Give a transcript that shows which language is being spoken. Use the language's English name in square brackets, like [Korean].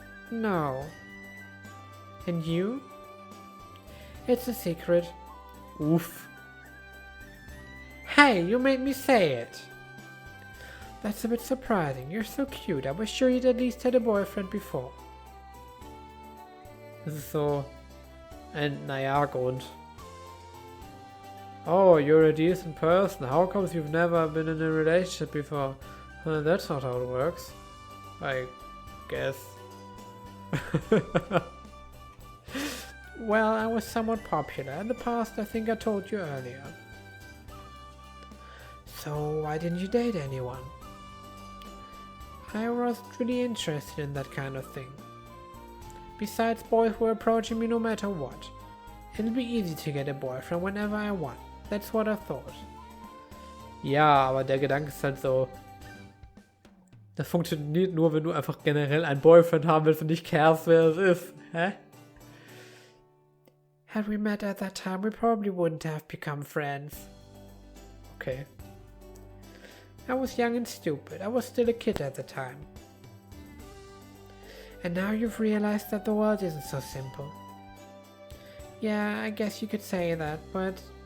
[English] No. And you? It's a secret. Oof. Hey, you made me say it! That's a bit surprising. You're so cute. I was sure you'd at least had a boyfriend before. [German] Das ist so ein, naja, Grund. [English] Oh, you're a decent person. How comes you've never been in a relationship before? That's not how it works. I guess. Well, I was somewhat popular in the past, I think I told you earlier. So, why didn't you date anyone? I wasn't really interested in that kind of thing. Besides, boys were approaching me no matter what. It'll be easy to get a boyfriend whenever I want. That's what I thought. [German] Ja, aber der Gedanke ist halt so... Das funktioniert nur, wenn du einfach generell einen Boyfriend haben willst und nicht carest, wer es ist. Hä? [English] Had we met at that time, we probably wouldn't have become friends. Okay. I was young and stupid. I was still a kid at the time. And now you've realized that the world isn't so simple. Yeah, I guess you could say that, but...